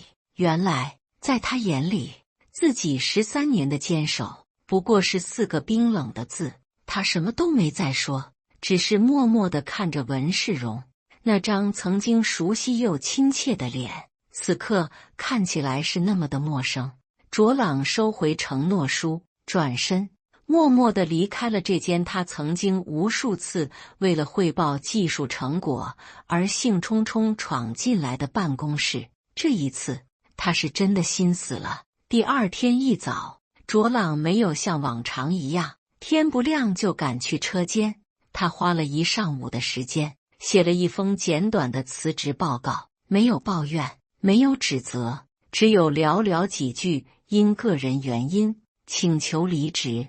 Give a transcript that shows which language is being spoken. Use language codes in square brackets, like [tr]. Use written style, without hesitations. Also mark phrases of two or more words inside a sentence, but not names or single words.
[zh] 原來在他眼裡，自己13年的堅守不過是4個冰冷的字。他什麼都沒再說，只是默默地看着文世榮那張曾經熟悉又親切的臉，此刻看起來是那麼的陌生。卓朗收回承諾書，轉身默默地離開了這間他曾經無數次為了匯報技術成果而興沖沖闖進來的辦公室。這一次他是真的心死了。第二天一早，卓朗沒有像往常一樣天不亮就趕去車間，他花了一上午的時間寫了一封簡短的辭職報告，沒有抱怨，沒有指責，只有寥寥幾句因個人原因請求離職。